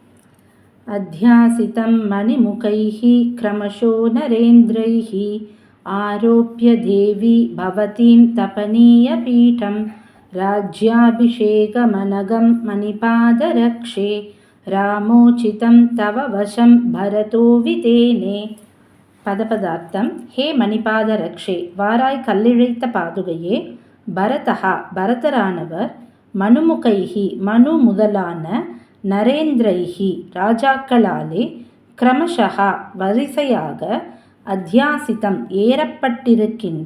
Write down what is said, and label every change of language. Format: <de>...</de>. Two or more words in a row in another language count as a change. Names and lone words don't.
<sa>अध्यासितं मणिमुखैः क्रमशो नरेन्द्रैः आरोप्य देवी भवतीं तपनीयपीठं राज्याभिषेकमनगं मणिपादरक्षे रामोचितं तव वशं भरतो वितेने.</sa> <ta>பதபதார்த்தம். ஹே மணிபாத ரக்ஷே, வாராய் கல்லிழைத்த பாதுகையே. பரதஹா, பரதரானவர். மனுமுகைஹி, மனு முதலான. நரேந்திரைஹி, ராஜாக்களாலே. கிரமஷஹா, வரிசையாக. அத்தியாசிதம், ஏறப்பட்டிருக்கின்ற.</ta>